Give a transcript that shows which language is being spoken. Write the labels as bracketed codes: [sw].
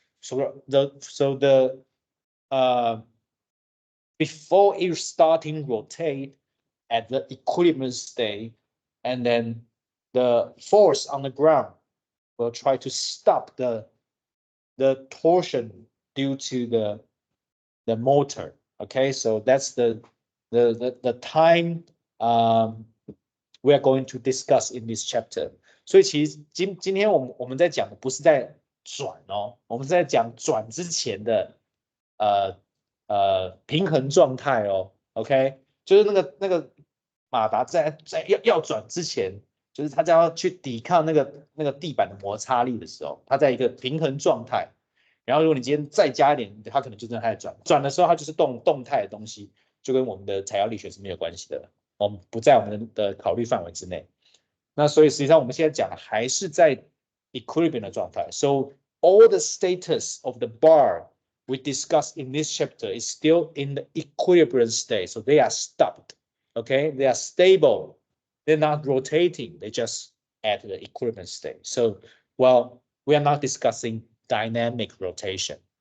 [en] So the before it starting rotate at the equilibrium state, and then the force on the ground will try to stop the torsion due to the motor. Okay, so that's the time we are going to discuss in this chapter. [zh] 所以其实今天我们在讲的不是在转哦，我们是在讲转之前的平衡状态哦。 OK，就是那个马达在要转之前，就是它要去抵抗那个地板的摩擦力的时候，它在一个平衡状态。然后如果你今天再加一点，它可能就真的在转的时候，它就是动态的东西，就跟我们的材料力学是没有关系的，我们不在我们的考虑范围之内。那所以实际上我们现在讲的还是在 equilibrium 的状态。 [en] So all the status of the bar we discussed in this chapter is still in the equilibrium state. So they are stopped. Okay, they are stable. They're not rotating. They just at the equilibrium state. So, well, we are not discussing dynamic rotation.